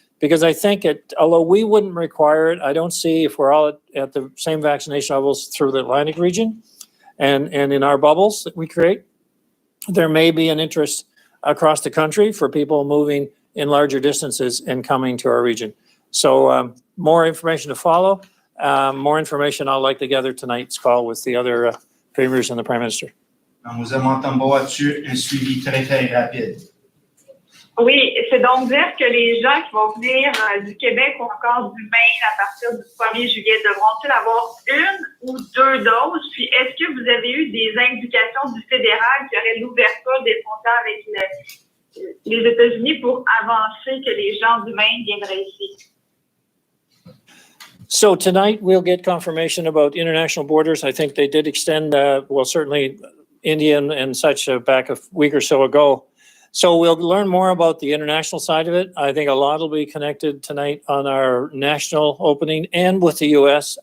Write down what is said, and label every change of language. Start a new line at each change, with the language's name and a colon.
English: Because I think although we wouldn't require it, I don't see, if we're all at the same vaccination levels through the Atlantic region and in our bubbles that we create, there may be an interest across the country for people moving in larger distances and coming to our region. So more information to follow. More information I'll likely gather tonight's call with the other premiers and the Prime Minister.
French: Nous avons là-dessus un suivi très, très rapide. Oui, c'est donc dire que les gens qui vont venir du Québec ou encore du Maine à partir du 1er juillet devront-ils avoir une ou deux doses? Puis, est-ce que vous avez eu des indications du fédéral qui aurait l'ouverture des frontières avec les États-Unis pour avancer que les gens du Maine viendraient ici?
English: So tonight we'll get confirmation about international borders. I think they did extend, well, certainly India and such back a week or so ago. So we'll learn more about the international side of it. I think a lot will be connected tonight on our national opening and with the U.S.